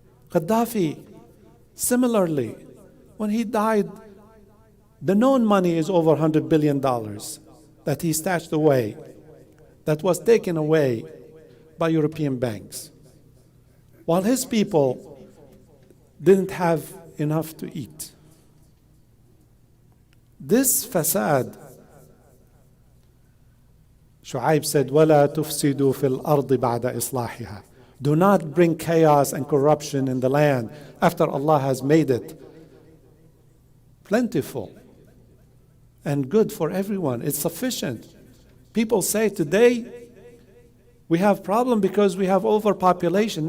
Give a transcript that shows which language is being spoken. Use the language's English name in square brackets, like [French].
[English] Gaddafi, similarly, when he died, the known money is over $100 billion that he stashed away, that was taken away by European banks, while his people didn't have enough to eat. This fasad, Shu'aib said, [Arabic] وَلَا تُفْسِدُوا فِي الْأَرْضِ بَعْدَ إِصْلَاحِهَا. [English] Do not bring chaos and corruption in the land after Allah has made it plentiful and good for everyone. It's sufficient. People say today we have problem because we have overpopulation.